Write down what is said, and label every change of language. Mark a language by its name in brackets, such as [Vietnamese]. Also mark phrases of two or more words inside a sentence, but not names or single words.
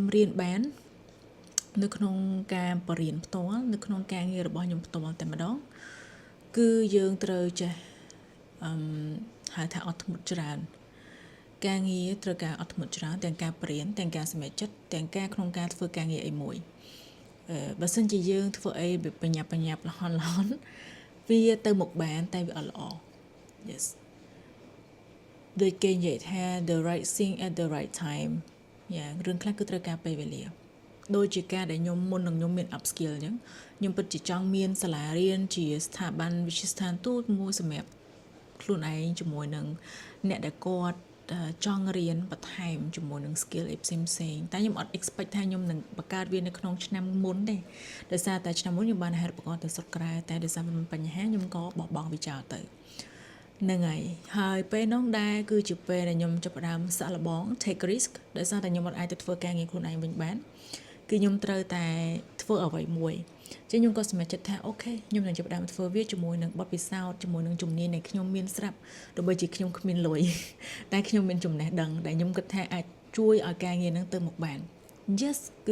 [Khmer] រៀនបាននៅក្នុងការបរៀនផ្ទាល់នៅក្នុងការងាររបស់ខ្ញុំផ្ទាល់តែម្ដងគឺយើងត្រូវចេះហៅថាអត់ធ្មត់ច្រើនការងារត្រូវការអត់ធ្មត់ច្រើនទាំងការបរៀនទាំងការសម្រេចចិត្តទាំងការក្នុងការធ្វើការងារអីមួយបើសិនជាយើងធ្វើអីបញ្ញាប់លហន់វាទៅមុខបានតែវាអត់ល្អ yes ដូចគេនិយាយថា the [English] right thing at the right time [Khmer] យ៉ាងរឿងខ្លះគឺត្រូវការពេលវេលាដូចជាការដែលខ្ញុំមុននឹងខ្ញុំមាន upskill អញ្ចឹងខ្ញុំពិតជាចង់មានសាលារៀនជាស្ថាប័នវិទ្យាស្ថានទូតមួយសម្រាប់ខ្លួនឯងជាមួយនឹងអ្នកដែលគាត់ចង់រៀនបន្ថែមជាមួយនឹង skill អីផ្សេងតែខ្ញុំអត់ expect ថាខ្ញុំនឹងបង្កើតវានៅក្នុងឆ្នាំមុនទេដោយសារតែឆ្នាំមុន ខ្ញុំបានហេតុប្រកបទៅស្រុកក្រៅតែដោយសារមានបញ្ហាខ្ញុំក៏បោះបង់វាចោលទៅហ្នឹងហើយពេលនោះដែរគឺជាពេលដែលខ្ញុំចាប់ផ្ដើមសាក់លបង [English] take risk [Khmer] ដោយសារតែខ្ញុំអត់អាចទៅធ្វើការងារខ្លួនឯងវិញបានគឺខ្ញុំត្រូវតែធ្វើអ្វីមួយចឹងខ្ញុំក៏សម្រេចចិត្តថា អូខេខ្ញុំនឹងចាប់ផ្ដើមធ្វើវាជាមួយនឹងបទពិសោធន៍ជាមួយនឹងជំនាញដែលខ្ញុំមានស្រាប់ដើម្បីជាខ្ញុំគ្មានលុយតែខ្ញុំមានចំណេះដឹងដែលខ្ញុំគិតថាអាចជួយឲ្យការងារនឹងទៅមុខបាន yes គឺ